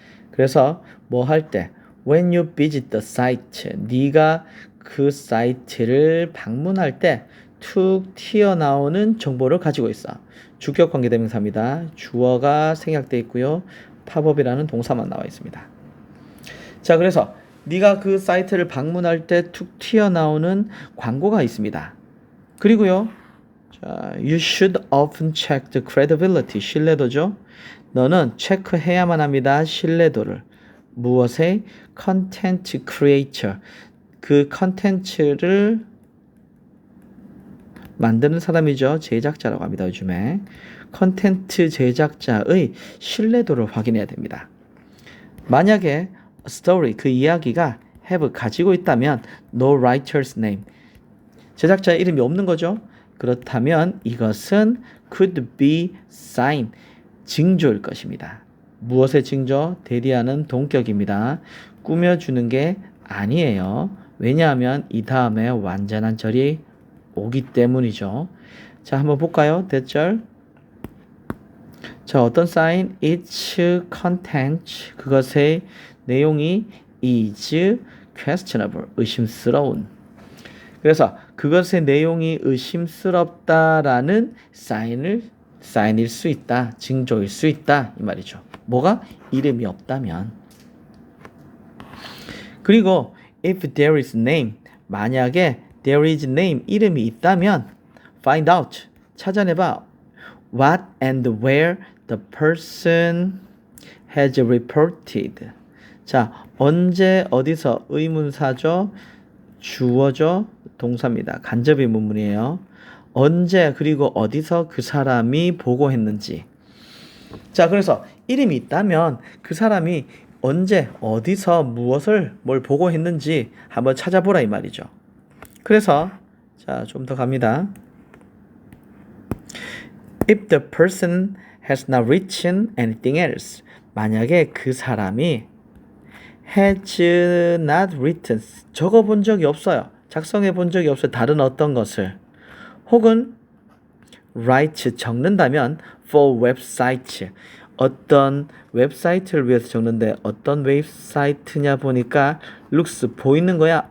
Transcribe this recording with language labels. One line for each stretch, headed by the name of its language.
Korean: 그래서 뭐 할 때
English: when you visit the site
Korean: 네가 그 사이트를 방문할 때 툭 튀어나오는 정보를 가지고 있어. 주격 관계대명사입니다. 주어가 생략되어 있고요. 팝업이라는 동사만 나와 있습니다. 자, 그래서 네가 그 사이트를 방문할 때 툭 튀어나오는 광고가 있습니다. 그리고요.
English: 자, you should often check the credibility.
Korean: 신뢰도죠. 너는 체크해야만 합니다. 신뢰도를. 무엇의? content creator. 그 컨텐츠를 만드는 사람이죠. 제작자라고 합니다. 요즘에. 컨텐츠 제작자의 신뢰도를 확인해야 됩니다. 만약에 story, 그 이야기가 have 가지고 있다면
English: no writer's name.
Korean: 제작자의 이름이 없는 거죠. 그렇다면 이것은
English: could be sign.
Korean: 징조일 것입니다. 무엇의 징조? 대리하는 동격입니다. 꾸며주는 게 아니에요. 왜냐하면 이 다음에 완전한 절이 오기 때문이죠. 자, 한번 볼까요? 대절. 자, 어떤 sign?
English: Its content.
Korean: 그것의 내용이
English: is questionable.
Korean: 의심스러운. 그래서 그것의 내용이 의심스럽다라는 사인일 수 있다. 징조일 수 있다. 이 말이죠. 뭐가? 이름이 없다면. 그리고
English: if there is name.
Korean: 만약에
English: there is name,
Korean: 이름이 있다면
English: find out,
Korean: 찾아내봐.
English: what and where the person has reported.
Korean: 자, 언제 어디서 의문사죠. 주어죠. 동사입니다. 간접의문문이에요. 언제 그리고 어디서 그 사람이 보고했는지. 자, 그래서 이름이 있다면 그 사람이 언제 어디서 무엇을 뭘 보고했는지 한번 찾아보라 이 말이죠. 그래서 자, 좀 더 갑니다.
English: If the person has not written anything else.
Korean: 만약에 그 사람이
English: has not written,
Korean: 적어본 적이 없어요. 작성해 본 적이 없어요. 다른 어떤 것을. 혹은 write, 적는다면 for website, 어떤 웹사이트를 위해서 적는데 어떤 웹사이트냐 보니까 looks, 보이는 거야.